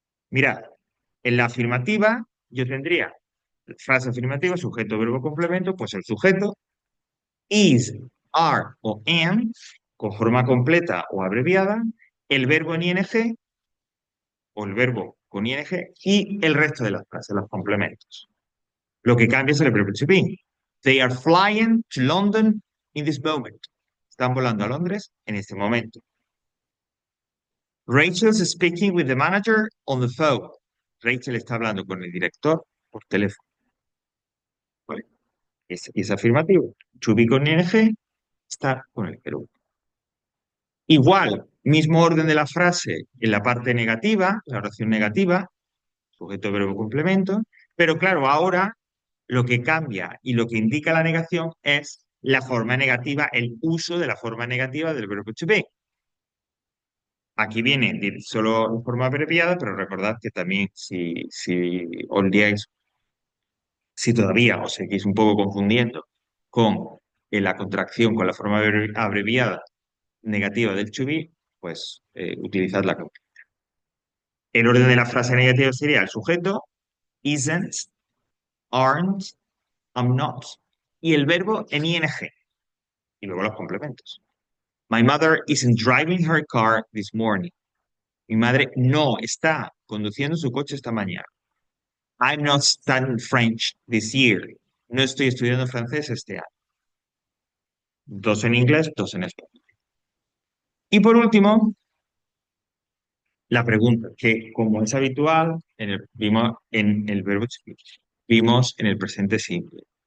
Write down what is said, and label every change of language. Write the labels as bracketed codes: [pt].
[es] Mirad, en la afirmativa yo tendría frase afirmativa, sujeto, verbo, complemento, pues el sujeto is, are o am, con forma completa o abreviada, el verbo en ing o el verbo con ing y el resto de las frases, los complementos. Lo que cambia es el verbo to be. [en] They are flying to London in this moment. [es] Están volando a Londres en este momento. [en] Rachel's speaking with the manager on the phone. [es] Rachel está hablando con el director por teléfono. ¿Vale? Es afirmativo. To be con ing, estar con el verbo. Igual, mismo orden de la frase en la parte negativa, la oración negativa, sujeto, verbo, complemento, pero claro, ahora lo que cambia y lo que indica la negación es la forma negativa, el uso de la forma negativa del verbo to be. Aquí viene solo en forma abreviada, pero recordad que también si os liáis, si todavía os seguís un poco confundiendo con la contracción, con la forma abreviada negativa del to be, pues utilizad la completa. El orden de la frase negativa sería el sujeto, isn't, aren't, I'm not, y el verbo en ing, y luego los complementos. [en] My mother isn't driving her car this morning. [es] Mi madre no está conduciendo su coche esta mañana. [en] I'm not studying French this year. [es] No estoy estudiando francés este año. Dos en inglés, dos en español. Y por último, la pregunta, que como es habitual, vimos en el verbo to be, vimos en el presente simple.